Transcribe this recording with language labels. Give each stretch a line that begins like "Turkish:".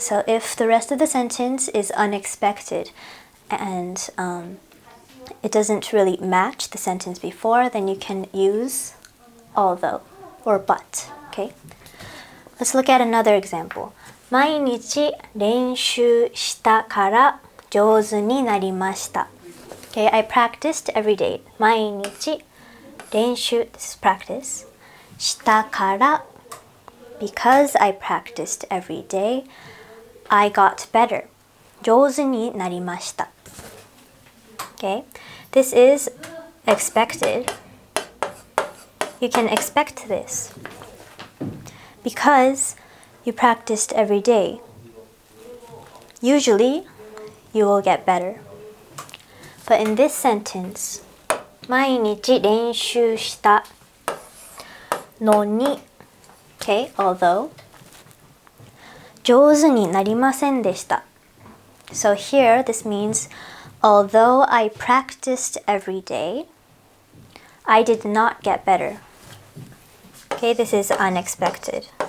English: So if the rest of the sentence is unexpected and it doesn't really match the sentence before, then you can use although or but. Okay, let's look at another example.
Japanese: 毎日練習したから上手になりました.
English: Okay, I practiced every day.
Japanese: 毎日練習
English: this is practice
Japanese: したから
English: because I practiced every day, I got better.
Japanese: 上手になりました.
English: Okay, this is expected. You can expect this because you practiced every day. Usually, you will get better. But in this sentence,
Japanese: 毎日練習したのに
English: Okay, although
Japanese: 上手になりませんでした.
English: So here, this means although I practiced every day, I did not get better. Okay, this is unexpected.